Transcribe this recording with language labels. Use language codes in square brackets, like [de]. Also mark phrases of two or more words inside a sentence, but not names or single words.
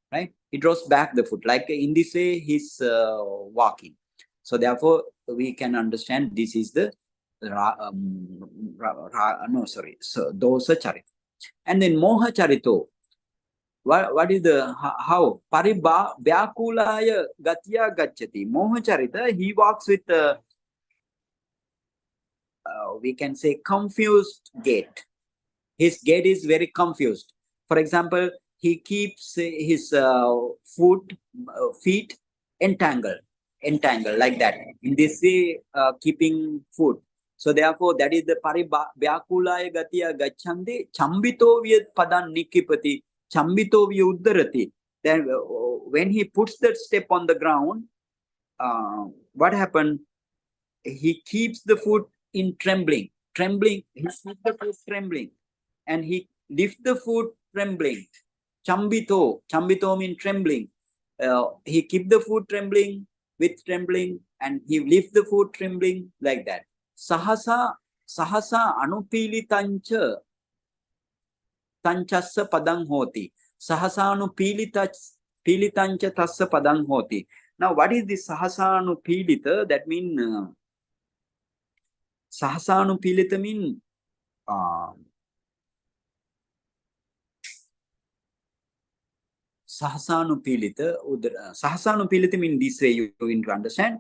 [en] He draws back the foot, like in this way he's walking. So therefore, we can understand this is the so [pi] dosa charita. [en] And then [pi] moha charito. [en] What is the how? [pi] Vyakulaya gatya gacchati. Moha charita, [en] he walks with we can say confused gait. His gait is very confused. For example, he keeps his feet entangled like that. In this way, keeping foot. So therefore, that is the [pi] Vyakulaya gatiya gacchandi chambito vyad padan nikipati chambito vyuddarati. [en] Then when he puts that step on the ground, what happened? He keeps the foot in trembling. He keeps the foot trembling. And he lifts the foot trembling. Chambito means trembling. He keep the foot trembling with trembling, and he lifts the foot trembling like that. [pi] Sahasa anupilitancha tanchassa padang hoti. Sahasa anupilitancha tassa padang hoti. [en] Now, what is this [pi] sahasa anupilita? [en] That means [pi] sahasa anupilita [en] means Sahasanupilita means this way you need to understand.